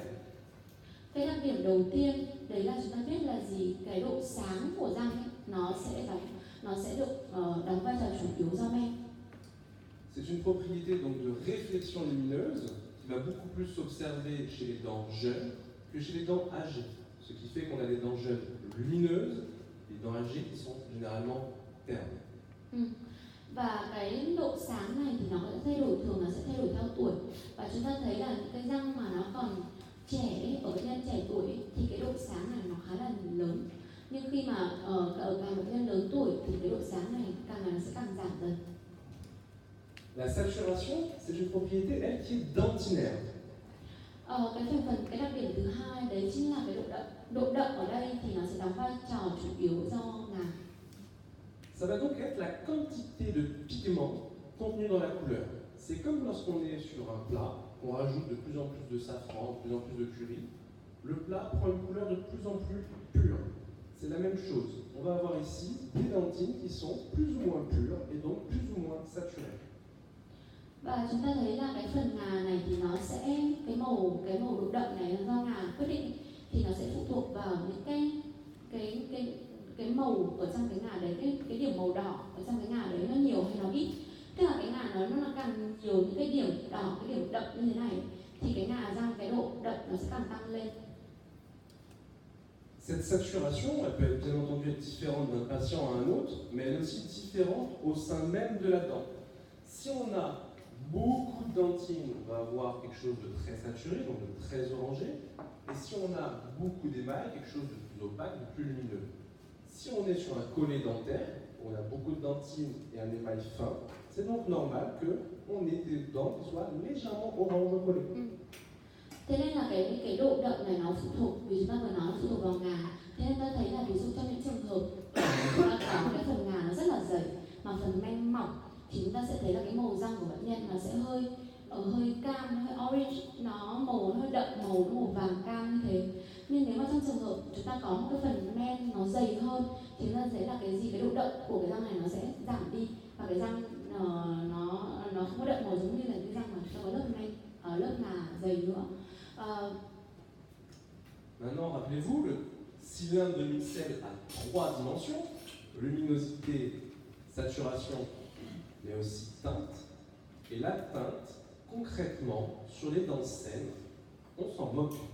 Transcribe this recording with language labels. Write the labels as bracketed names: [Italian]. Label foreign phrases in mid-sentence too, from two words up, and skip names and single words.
[Vietnamese] Cái đặc điểm đầu tiên đấy là chúng ta biết là cái độ sáng của răng ấy, nó sẽ được đóng vai trò chủ yếu do men. [French] C'est une propriété donc de réflexion lumineuse qui va beaucoup plus s'observer chez les dents jeunes que chez les dents âgées. Ce qui fait qu'on a des dents jeunes lumineuses, des dents âgées qui sont généralement ternes. [Vietnamese] Và cái độ sáng này thì nó sẽ thường sẽ thay đổi theo tuổi. Và chúng ta thấy là những cái răng mà nó còn trẻ, ở bệnh nhân trẻ tuổi thì cái độ sáng này nó khá là lớn. Nhưng khi mà ở càng bệnh nhân lớn tuổi thì cái độ sáng này càng ngày nó sẽ càng giảm dần. [French] La saturation, c'est une propriété, elle, qui est dentinaire. [Vietnamese] Cái đặc điểm thứ hai đấy chính là cái độ đậm ở đây thì nó sẽ đóng vai trò chủ yếu do ngà. [French] Ça va donc être la quantité de pigments contenus dans la couleur. C'est comme lorsqu'on est sur un plat, on rajoute de plus en plus de safran, de plus en plus de curry. Le plat prend une couleur de plus en plus pure. C'est la même chose. On va avoir ici des dentines qui sont plus ou moins pures et donc plus ou moins saturées. [Vietnamese] Và chúng ta thấy là cái phần ngà này thì nó sẽ cái màu độ đậm này là do ngà quyết định, thì nó sẽ phụ thuộc vào những cái màu ở trong cái ngà đấy, cái điểm màu đỏ ở trong cái ngà đấy nó nhiều hay nó ít. Tức là cái ngà mà nó càng nhiều những cái điểm đỏ, cái điểm đậm như thế này thì cái ngà răng, cái độ đậm nó sẽ càng tăng lên. [French] Cette saturation, elle peut bien entendu être différente d'un patient à un autre, mais elle est aussi différente au sein même de la dent. Si on a beaucoup de dentine, on va avoir quelque chose de très saturé, donc de très orangé. Et si on a beaucoup d'émail, quelque chose de plus opaque, de plus lumineux. Si on est sur un collet dentaire, où on a beaucoup de dentine et un émail fin, c'est donc normal qu'on ait des dents qui soient légèrement orange au collet. [Vietnamese] Thế nên là cái độ đậm này nó phụ thuộc, vì chúng ta vừa nói nó phụ thuộc vào ngà. Thế nên ta thấy là ví dụ trong những trường hợp chúng ta có một cái phần ngà nó rất là dày mà phần men mỏng thì chúng ta sẽ thấy là cái màu răng của bệnh nhân nó sẽ hơi cam, hơi orange, nó màu hơi đậm, màu vàng cam như thế. Nhưng nếu mà trong trường hợp chúng ta có một cái phần men nó dày hơn thì chúng ta thấy là cái độ đậm của cái răng này nó sẽ giảm đi và cái răng nó không có đậm màu giống như là cái răng mà chúng ta có lớp men, lớp ngà dày nữa. [French] Maintenant, rappelez-vous, le cylindre de Mixel a 3 dimensions, luminosité, saturation, mais aussi teinte. Et la teinte, concrètement, sur les dents saines, on s'en moque.